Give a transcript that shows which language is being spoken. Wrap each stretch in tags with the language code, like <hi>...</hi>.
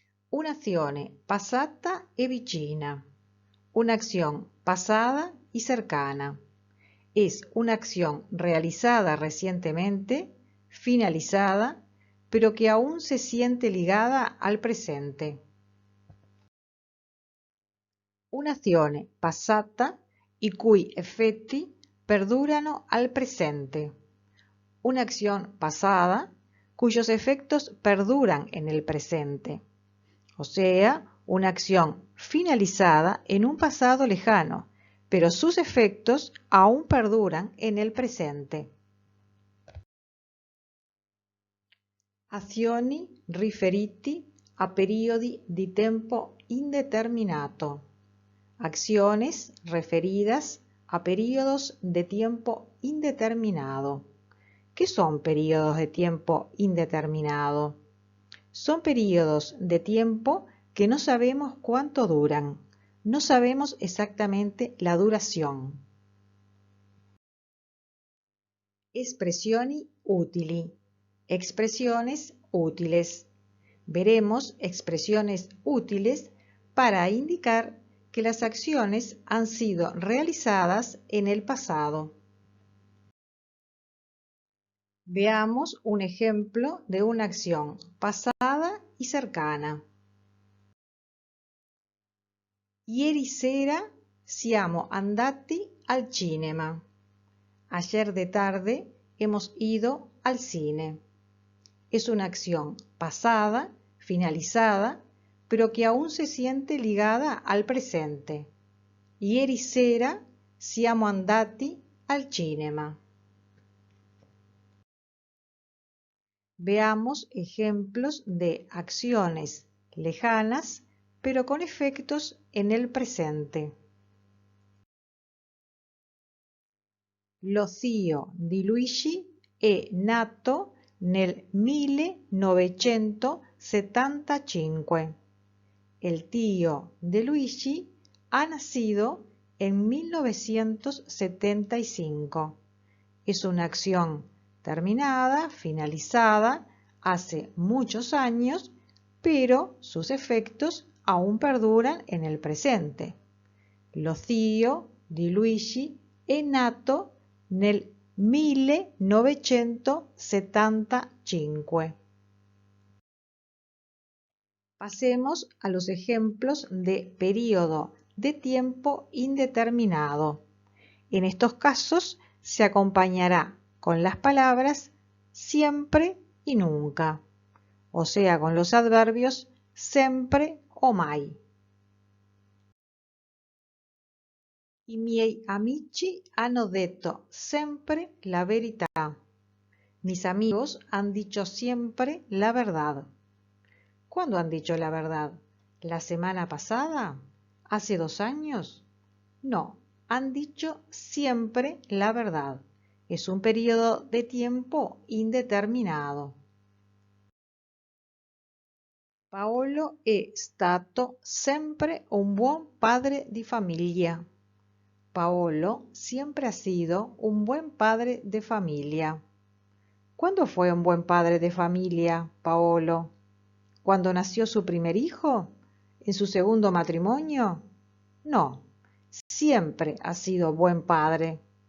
<it>Un'azione passata e vicina.</it> <es>Una acción pasada y cercana. Es una acción realizada recientemente, finalizada, pero que aún se siente ligada al presente.</es> <it>Un'azione passata i cui effetti perdurano al presente.</it> <es>Una acción pasada cuyos efectos perduran en el presente. O sea, una acción finalizada en un pasado lejano, pero sus efectos aún perduran en el presente.</es> <it>Azioni riferiti a periodi di tempo indeterminato.</it> <es>Acciones referidas a periodos de tiempo indeterminado. ¿Qué son periodos de tiempo indeterminado? Son periodos de tiempo que no sabemos cuánto duran. No sabemos exactamente la duración.</es> <it>Espressioni utili.</it> <es>Expresiones útiles. Veremos expresiones útiles para indicar que las acciones han sido realizadas en el pasado. Veamos un ejemplo de una acción pasada y cercana.</es> <it>Ieri sera siamo andati al cinema.</it> <es>Ayer de tarde hemos ido al cine. Es una acción pasada, finalizada, pero que aún se siente ligada al presente.</es> <it>Ieri sera siamo andati al cinema.</it> <es>Veamos ejemplos de acciones lejanas, pero con efectos en el presente.</es> <it>Lo zio di Luigi è nato nel 1975.</it> <es>El tío de Luigi ha nacido en 1975. Es una acción terminada, finalizada, hace muchos años, pero sus efectos aún perduran en el presente.</es> <it>Lo zio di Luigi è nato nel 1975.</it> <es>Pasemos a los ejemplos de período de tiempo indeterminado. En estos casos se acompañará con las palabras siempre y nunca, o sea, con los adverbios sempre o mai.</es> <it>I miei amici hanno detto sempre la verità.</it> <es>Mis amigos han dicho siempre la verdad. ¿Cuándo han dicho la verdad? ¿La semana pasada? ¿Hace 2 años? No, han dicho siempre la verdad. Es un periodo de tiempo indeterminato.</es> <it>Paolo è stato sempre un buon padre di famiglia.</it> <es>Paolo siempre ha sido un buen padre de familia. ¿Cuándo fue un buen padre de familia, Paolo? ¿Cuando nació su primer hijo? ¿En su segundo matrimonio? No, siempre ha sido buen padre.</es>